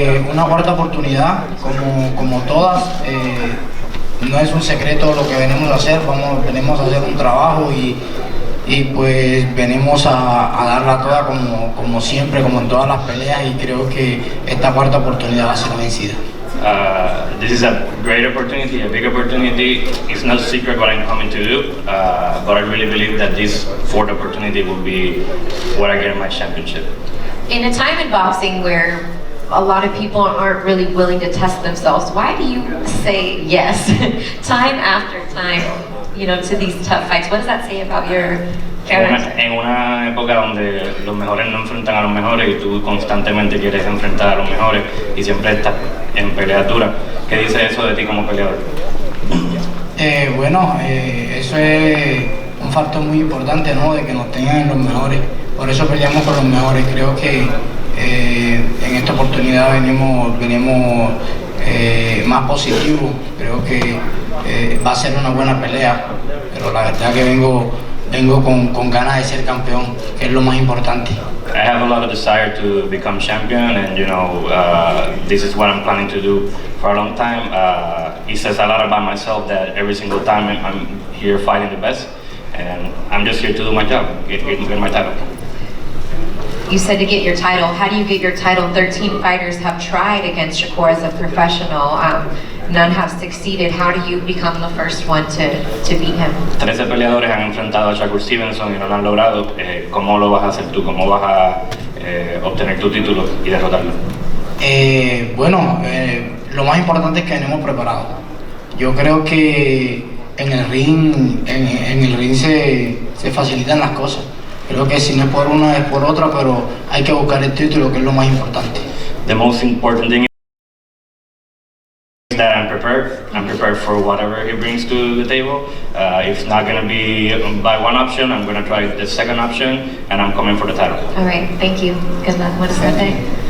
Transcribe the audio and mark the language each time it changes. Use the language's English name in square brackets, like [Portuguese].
[Spanish] Una cuarta oportunidad, como todas, no es un secreto lo que venimos a hacer. Venimos a hacer un trabajo y pues venimos a darla toda como siempre, como en todas las peleas, y creo que esta cuarta oportunidad va a ser la vencida. [English] This is a great opportunity, a big opportunity. It's not a secret what I'm coming to do, but I really believe that this 4th opportunity will be what I get in my championship. In a time in boxing where a lot of people aren't really willing to test themselves. Why do you say yes time after time, you know, to these tough fights? What does that say about your character? [Spanish] En una época donde los mejores no enfrentan a los mejores y tú constantemente quieres enfrentar a los mejores y siempre estás en peleas duras, ¿qué dice eso de ti como peleador? Bueno, eso es un factor muy importante, ¿no? De que nos tengan los mejores. Por eso peleamos con los mejores. Creo que en esta oportunidad venimos más positivos. Creo que va a ser una buena pelea. Pero la verdad que vengo con ganas de ser campeón, que es lo más importante. [English] I have a lot of desire to become champion, and you know, this is what I'm planning to do for a long time. It says a lot about myself that every single time I'm here fighting the best, and I'm just here to do my job, get my title. You said to get your title. How do you get your title? 13 fighters have tried against Shakur as a professional. None have succeeded. How do you become the first one to beat him? [Spanish] 13 peleadores han enfrentado a Shakur Stevenson y no lo han logrado. ¿Cómo lo vas a hacer tú? ¿Cómo vas a obtener tu título y derrotarlo? Bueno, lo más importante es que venimos preparados. Yo creo que en el ring se facilitan las cosas. Creo que si no es por una es por otra, pero hay que buscar el título, que es lo más importante. [English] The most important thing is that I'm prepared. I'm prepared for whatever he brings to the table. If it's not going to be by one option, I'm going to try the second option, and I'm coming for the title. All right, thank you. Good luck. What is that thing?